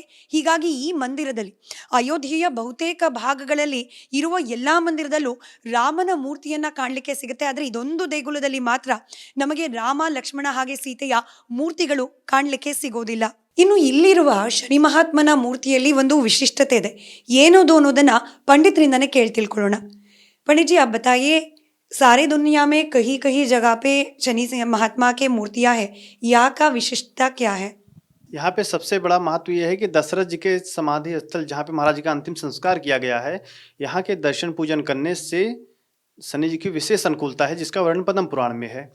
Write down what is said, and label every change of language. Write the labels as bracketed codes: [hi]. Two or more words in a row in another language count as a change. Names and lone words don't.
[kn] ಹೀಗಾಗಿ ಈ ಮಂದಿರದಲ್ಲಿ, ಅಯೋಧ್ಯೆಯ ಬಹುತೇಕ ಭಾಗಗಳಲ್ಲಿ ಇರುವ ಎಲ್ಲಾ ಮಂದಿರದಲ್ಲೂ ರಾಮನ ಮೂರ್ತಿಯನ್ನ ಕಾಣಲಿಕ್ಕೆ ಸಿಗುತ್ತೆ. ಆದ್ರೆ ಇದೊಂದು ದೇಗುಲದಲ್ಲಿ ಮಾತ್ರ ನಮಗೆ ರಾಮ, ಲಕ್ಷ್ಮಣ ಹಾಗೆ ಸೀತೆಯ ಮೂರ್ತಿಗಳು ಕಾಣಲಿಕ್ಕೆ ಸಿಗೋದಿಲ್ಲ. ಇನ್ನು ಇಲ್ಲಿರುವ ಶನಿ ಮಹಾತ್ಮನ ಮೂರ್ತಿಯಲ್ಲಿ ಒಂದು ವಿಶಿಷ್ಟತೆ ಇದೆ. ಏನದು ಅನ್ನೋದನ್ನ ಪಂಡಿತರಿಂದನೇ ಕೇಳಿ ತಿಳ್ಕೊಳ್ಳೋಣ. [hi] पंडित जी आप बताइए, सारे दुनिया में कहीं कहीं जगह पे शनि महात्मा के मूर्तियां हैं, यहाँ का विशिष्टता क्या है? यहाँ पे सबसे बड़ा महत्व यह है कि दशरथ जी के समाधि स्थल जहाँ पे महाराज जी का अंतिम संस्कार किया गया है, यहाँ के दर्शन पूजन करने से शनि जी की विशेष अनुकूलता है, जिसका वर्णन पद्म पुराण में है।